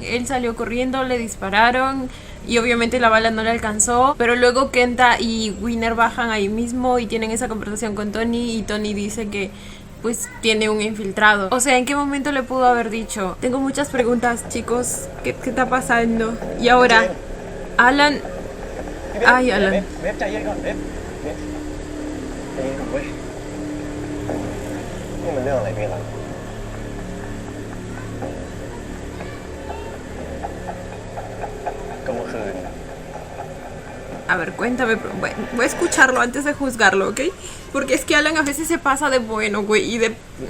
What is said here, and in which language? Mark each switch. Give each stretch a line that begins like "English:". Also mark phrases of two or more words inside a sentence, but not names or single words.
Spanish: Él salió corriendo, le dispararon y obviamente la bala no le alcanzó. Pero luego Kenta y Winner bajan ahí mismo y tienen esa conversación con Tony y Tony dice que pues tiene un infiltrado. O sea, ¿en qué momento le pudo haber dicho? Tengo muchas preguntas, chicos. ¿Qué está pasando? Y ahora, Alan...
Thai: พี่เบฟ
Spanish: Ay, Alan.
Thai: เบฟใจเย็นก่อนเบฟใจเย็นก่อนเว้ยนี่มันเรื่องอะไรพี่ล่ะก็เมื่อคืน
Spanish: A ver, cuéntame. Voy a escucharlo antes de juzgarlo, ¿ok? Porque es que Alan a veces se pasa de bueno, güey, y de...